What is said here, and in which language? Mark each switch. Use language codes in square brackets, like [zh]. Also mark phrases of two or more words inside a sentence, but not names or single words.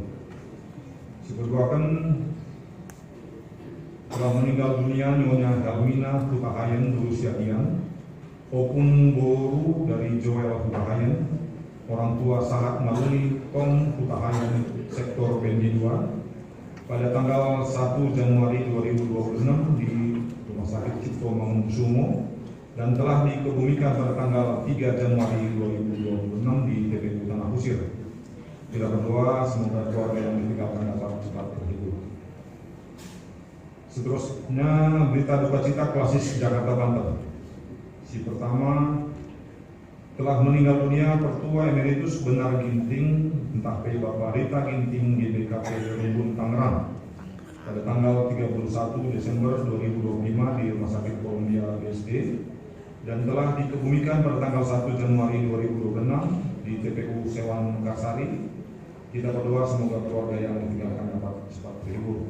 [id] Diberdoakan telah meninggal dunia Nyonya Galmina Hutahayan berusia Dian, Opung Boru dari Joel Hutahayan, orang tua Sahat Maruni Tom Hutahayan sektor Bendi 2 pada tanggal 1 Januari 2026 di Rumah Sakit Cipto Mangunkusumo dan telah dikebumikan pada tanggal 3 Januari 2026 di TPU Tanah Kusir. Kita berdoa semoga keluarga yang ditinggalkan dapat cepat terhibur. Seterusnya berita duka cita klasis Jakarta Banten. Si pertama telah meninggal dunia Pertua Emeritus Benar Ginting [btx] entah pe [id] Bapak Rita Ginting GBKP Rumbun Tangerang pada tanggal 31 Desember 2025 di Rumah Sakit Columbia BSD dan telah dikebumikan pada tanggal 1 Januari 2026 di TPU Sewan Mekarsari. Kita berdoa semoga keluarga yang ditinggalkan dapat cepat terhibur.